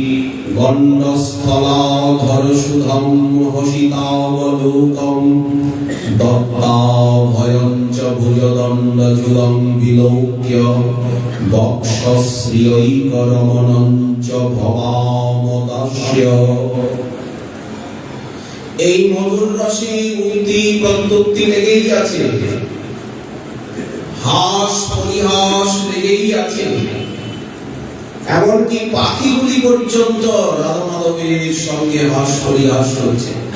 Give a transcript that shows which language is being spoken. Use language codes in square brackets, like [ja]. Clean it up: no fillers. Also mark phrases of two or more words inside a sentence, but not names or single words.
[sa] গণ্ডস্থলাধর সুধম হসিতাবলোকং দত্তাভয়ং চ ভুজদণ্ডযুগং বিলোক্য বক্ষশ্রিয়ৈকরমণং চ ভবামদাস্য। [bn] এই মধুর রসে উক্তি প্রত্যুক্তি লেগেই আছে, হাস পরিহাস লেগেই আছে, এমনকি পাখিগুলি পর্যন্ত রাধা মাধবের সঙ্গে হাস পরিহাস করছে।